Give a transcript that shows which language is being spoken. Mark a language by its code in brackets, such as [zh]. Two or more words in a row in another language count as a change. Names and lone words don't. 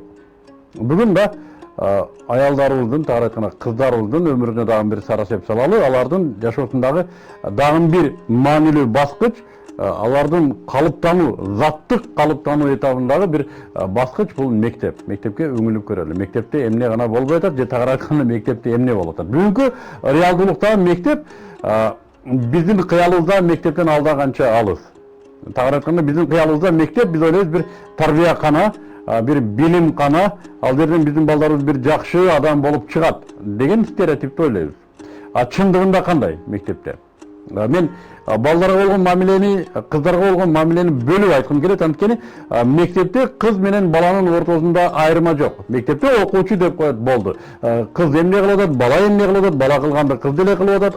[ky] Бүгүн да аялдарыбыздын, тагыраак айтканда кыздарыбыздын өмүрүнө дагы бир сарасеп салалы, алардын жашоосундагы дагы бир маанилүү баскыч, алардын калыптануу, заттык калыптануу этабындагы бир баскыч бул мектеп. Мектепке өңүлүп көрөлү. Мектепте эмне гана болбой атат, же тагыраак айтканда мектепте эмне болуп атат. Бүгүнкү реалдуулуктагы мектеп биздин кыялыбызда мектептен алда канча алыс. Тагыраак айтканда биздин кыялыбызда мектеп биз ойлойбуз бир тарбиякана, бир билим кана, ал жерден bizim балдарыбыз bir жакшы адам болуп чыгат деген стереотипти ойлойбуз. Чындыгында кандай мектепте? Мен балдарга болгон мамилени, кыздарга болгон мамилени бөлүп айткым келет, анткени мектепте кыз менен баланын ортосунда айырма жок. Мектепте окуучу деп коет болду. Кыз эмне кылып атат, бала эмне кылып атат, бала кылганды кыз деле кылып атат.